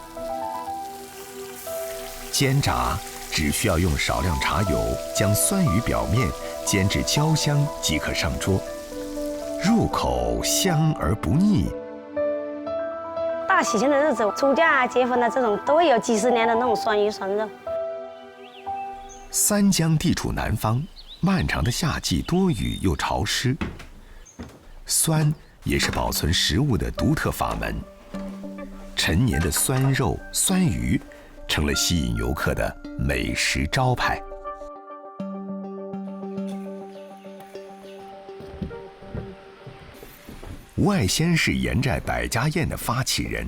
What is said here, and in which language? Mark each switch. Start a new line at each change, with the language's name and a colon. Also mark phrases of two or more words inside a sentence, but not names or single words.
Chinese: 煎炸只需要用少量茶油將酸魚表面煎至焦香即可上桌，入口香而不膩。大喜慶的日子，出嫁、結婚的這種，都會有幾十年的那種酸魚酸肉。三江地處南方，漫長的夏季多雨又潮濕，酸也是保存食物的獨特法門。陳年的酸肉、酸魚， 成了吸引游客的美食招牌。吴爱仙是盐寨百家宴的发起人。